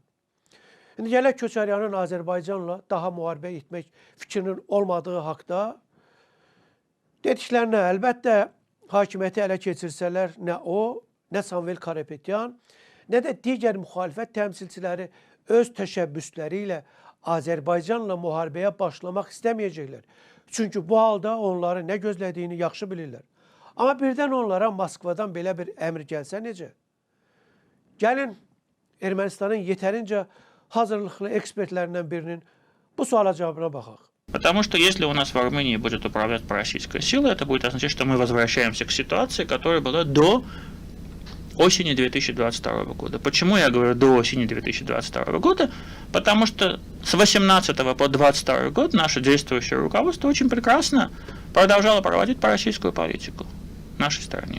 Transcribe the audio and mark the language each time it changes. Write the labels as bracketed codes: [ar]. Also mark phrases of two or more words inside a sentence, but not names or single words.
[az] İndi gələk Köçəryanın Azərbaycanla daha müharibə etmək fikrinin olmadığı haqda dediklərinə əlbəttə hakimiyyəti ələ keçirsələr nə o, nə Samvel Karapetyan, nə də digər müxalifət təmsilçiləri öz təşəbbüsləri ilə Azərbaycanla müharibəyə başlamaq istəməyəcəklər. Çünki bu halda onları nə gözlədiyini yaxşı bilirlər. Amma birdən onlara Moskvadan belə bir əmr gəlsə necə? Gəlin Ermənistanın yetərincə hazırlıqlı ekspertlərindən birinin bu suala cavabına baxaq. [ru] Потому что если у нас в Армении будет управлять пророссийская сила, это будет означать, что мы возвращаемся к ситуации, которая была до осени 2022 года. Почему я говорю до осени 2022 года? Потому что с 18 по 22 год наше действующее руководство очень прекрасно продолжало проводить пророссийскую политику в нашей стране.